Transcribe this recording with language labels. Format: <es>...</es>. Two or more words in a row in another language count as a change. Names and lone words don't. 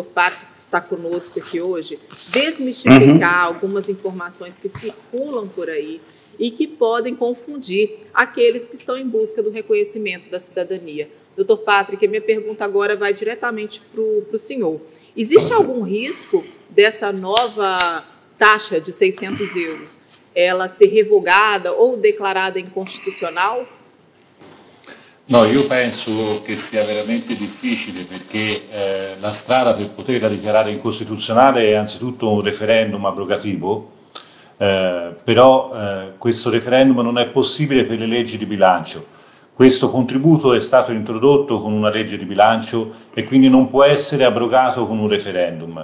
<pt>Patrick, que está conosco aqui hoje, desmistificar algumas informações que circulam por aí e que podem confundir aqueles que estão em busca do reconhecimento da cidadania. Dr. Patrick, a minha pergunta agora vai diretamente para o senhor. Existe algum risco dessa nova taxa de 600 euros, ela ser revogada ou declarada incostitucional?</pt> <it>No, io penso che sia veramente difficile perché la strada per poterla dichiarare incostituzionale è anzitutto un referendum abrogativo, però questo referendum non è possibile per le leggi di bilancio. Questo contributo è stato introdotto con una legge di bilancio e quindi non può essere abrogato con un referendum.</it>